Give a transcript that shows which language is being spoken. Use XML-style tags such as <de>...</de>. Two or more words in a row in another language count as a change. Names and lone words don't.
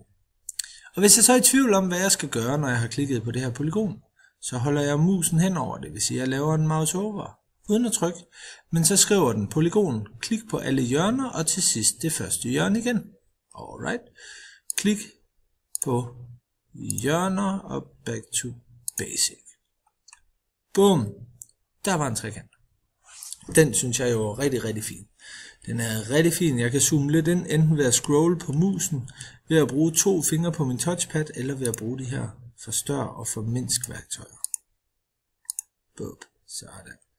<da>Og hvis jeg så er i tvivl om, hvad jeg skal gøre, når jeg har klikket på det her polygon, så holder jeg musen hen over det. Det vil sige, at jeg laver en</da> <en>mouse over,</en> <da>uden at trykke. Men så skriver den polygon. Klik på alle hjørner, og til sidst det første hjørne igen. Alright. Klik på hjørner, og</da> <en>back to basic.</en> <da>Boom. Der var en trekant. Den synes jeg jo er rigtig, rigtig fin. Den er rigtig fin. Jeg kan zoome lidt ind, enten ved at scrolle på musen, ved at bruge 2 fingre på min touchpad, eller ved at bruge de her forstør og formindsk værktøjer. Bup. Sådan.</da>